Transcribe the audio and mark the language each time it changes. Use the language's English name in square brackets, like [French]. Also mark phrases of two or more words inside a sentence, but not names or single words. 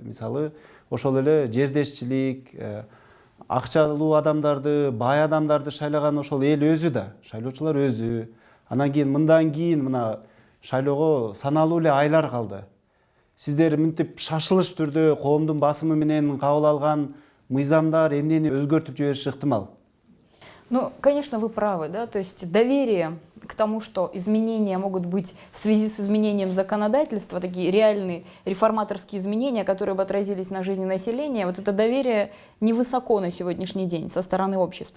[Kyrgyz] Мисалы, ошол эле жердешчилик, акчалуу адамдарды, бай адамдарды шайлаган ошол эл өзү да, шайлоочулар өзү. Анан кийин мындан кийин мына шайлоого саналуу эле айлар калды. Сиздер мынтип шашылыш түрдө коомдун басымы менен кабыл алган мыйзамдар эмнени өзгөртүп жибериши ыктымал? [Russian] Ну, конечно, вы правы, да, то есть доверие к тому, что изменения могут быть в связи с изменением законодательства, такие реальные реформаторские изменения, которые бы отразились на жизни населения, вот это доверие невысоко на сегодняшний день со стороны общества.